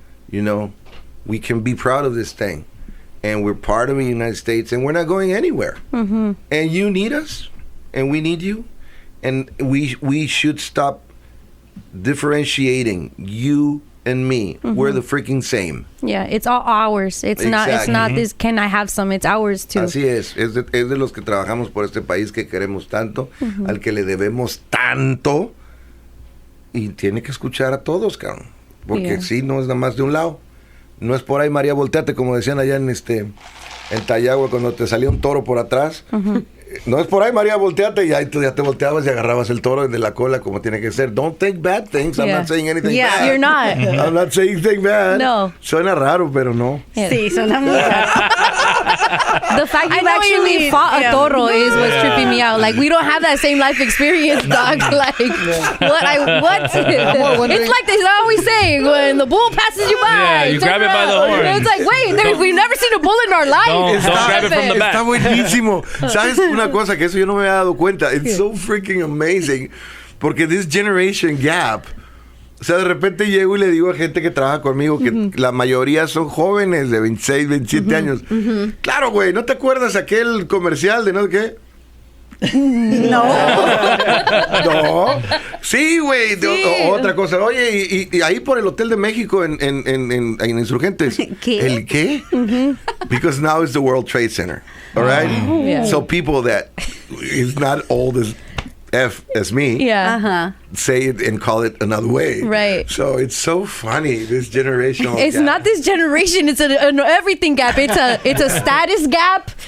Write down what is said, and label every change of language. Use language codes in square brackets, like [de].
[en] You know, we can be proud of this thing. And we're part of the United States, and we're not going anywhere. And you need us, and we need you. And we should stop differentiating you and me. We're the freaking same. Yeah, it's all ours. It's not this, can I have some? It's ours too. [es] Así es de los que trabajamos por este país que queremos tanto, al que le debemos tanto, y tiene que escuchar a todos, cabrón. Porque sí, no es nada más de un lado. No es por ahí, María, volteate, como decían allá en Tayagua, cuando te salía un toro por atrás. No es por ahí, María, volteate, y ahí tú ya te volteabas y agarrabas el toro de la cola como tiene que ser. [en] Don't think bad things. I'm not saying anything bad. You're not. I'm not saying anything bad. No. [es] Suena raro, pero no. Sí, suena muy raro. [en] The fact you actually fought a toro is what's tripping me out. Like, we don't have that same life experience, dog. Like, what? It's like they always say, when the bull passes you by. Yeah, you grab it by the horn. It's like, wait, we've never seen a bull in our life. Don't grab it from the back. [es] Está buenísimo. ¿Sabes una cosa? Que eso yo no me había dado cuenta. [en] It's so freaking amazing. [es] Porque [en] this generation gap. [es] O sea, de repente llego y le digo a gente que trabaja conmigo que la mayoría son jóvenes de 26, 27 años. Claro, güey, ¿no te acuerdas aquel comercial de no sé qué? No. No. Sí, güey. Otra cosa. Oye, y ahí por el Hotel de México en Insurgentes. ¿Qué? ¿El qué? [en] Because now it's the World Trade Center. All right? Yeah. So people that is not old as me say it and call it another way. Right. So it's so funny, this generational It's gap. not this generation. It's an everything gap. It's a status gap.